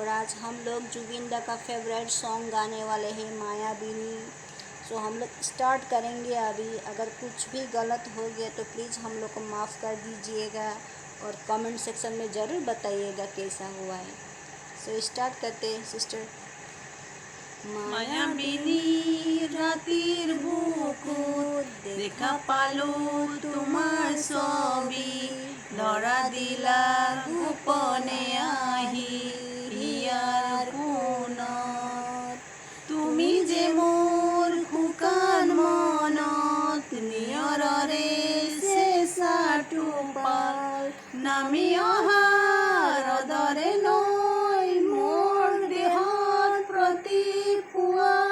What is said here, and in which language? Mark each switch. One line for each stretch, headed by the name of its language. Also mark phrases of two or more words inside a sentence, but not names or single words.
Hindi: और आज हम लोग जुबिन दा का फेवरेट सॉन्ग गाने वाले हैं, मायाबिनी। सो हम लोग स्टार्ट करेंगे अभी। अगर कुछ भी गलत हो गया तो प्लीज़ हम लोग को माफ़ कर दीजिएगा और कमेंट सेक्शन में ज़रूर बताइएगा कैसा हुआ है। सो स्टार्ट करते हैं सिस्टर।
Assamese: মায়াবিনী রাতির বুকুত দেখা পালো তোমার ছবি ধরা দিলা গোপনে আহি হিয়ার কোণত তুমি যে মোর খুকান মনত নিয়ৰৰে চেঁচাটো পাল নামি অহাৰ দৰে নৈ মোৰ দেহত প্ৰতি পুৱা